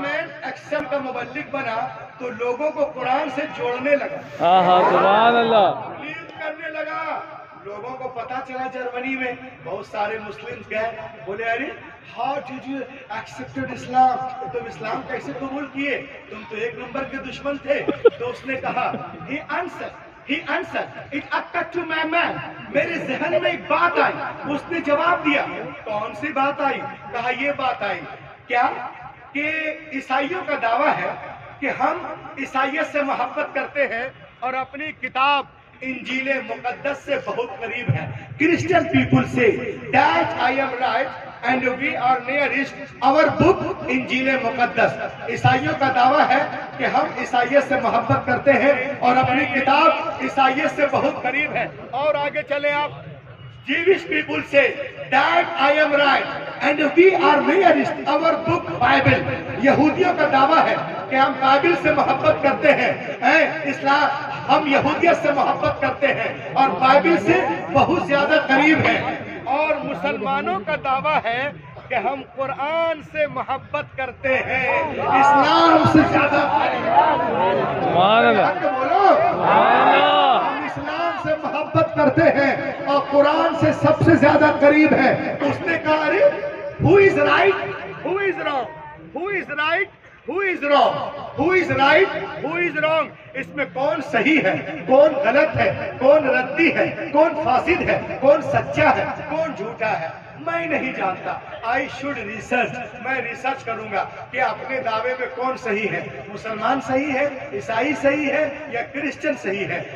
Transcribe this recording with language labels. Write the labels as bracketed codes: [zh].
[ur] مین action کا مبلغ بنا تو لوگوں کو قرآن سے جوڑنے لگا، سبحان اللہ. تبلیغ کرنے لگا. لوگوں کو پتا چلا جرمنی میں بہت سارے مسلم گئے، بولے ارے [en] how did you accepted اسلام، [ur] تم اسلام کیسے قبول کیے، تم تو ایک نمبر کے دشمن تھے. تو اس نے کہا [en] He answered, it occurred to my mind. [ur] میرے ذہن میں ایک بات آئی. اس نے جواب دیا. کون سی بات آئی؟ کہا یہ بات آئی کیا کہ عیسائیوں کا دعویٰ ہے کہ ہم عیسائیت سے محبت کرتے ہیں اور اپنی کتاب انجیل مقدس سے بہت قریب ہیں. کرسچن پیپل سے [en] that I am right and we are nearest our book انجیل مقدس. [ur] عیسائیوں کا دعویٰ ہے کہ ہم عیسائیت سے محبت کرتے ہیں اور اپنی کتاب عیسائیت سے بہت قریب ہے. اور آگے چلیں آپ. [en] Jewish people say that I am right and we are nearest our book Bible. [ur] یہودیوں کا دعویٰ ہے کہ ہم بائبل سے محبت کرتے ہیں. اسلام ہم یہودیت سے محبت کرتے ہیں اور بائبل سے بہت زیادہ قریب ہیں. اور مسلمانوں کا دعویٰ ہے کہ ہم قرآن سے محبت کرتے ہیں، اسلام سے زیادہ. سبحان اللہ. بولو ہم اسلام سے محبت کرتے ہیں اور قرآن سے سب سے زیادہ قریب ہے. اس نے کہا ارے [en] who is right, who is wrong, [ur] who is right, who is wrong, who is right, who is wrong. اس میں کون صحیح ہے، کون غلط ہے، کون ردی ہے، کون فاسد ہے، کون سچا ہے، کون جھوٹا ہے، میں نہیں جانتا. [en] I should research. [ur] میں ریسرچ کروں گا کہ اپنے دعوے میں کون صحیح ہے. مسلمان صحیح ہے، عیسائی صحیح ہے یا کرسچن صحیح ہے.